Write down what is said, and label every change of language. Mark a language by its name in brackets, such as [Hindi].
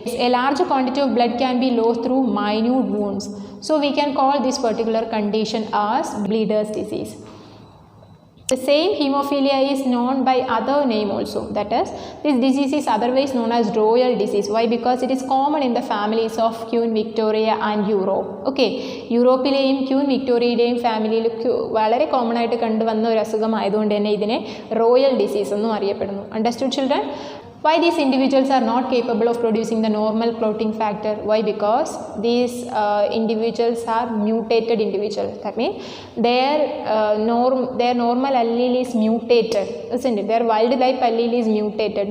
[English] A large quantity of blood can be lost through minute wounds. So we can call this particular condition as bleeder's disease. The same hemophilia is known by other name also, that is, this disease is otherwise known as royal disease. Why? Because it is common in the families of Queen Victoria and Europe. [Malayalam] Okay, യൂറോപ്പിലെയും queen വിക്ടോറിയയുടെയും ഫാമിലിയിൽ വളരെ common ആയിട്ട് കണ്ടുവന്ന ഒരു അസുഖമായതുകൊണ്ട് തന്നെ ഇതിനെ royal disease എന്നും അറിയപ്പെടുന്നു. [English] Understood children? Why these individuals are not capable of producing the normal clotting factor? Why? Because these individuals are mutated individuals. That means their normal allele is mutated, isn't it? Their wild type allele is mutated.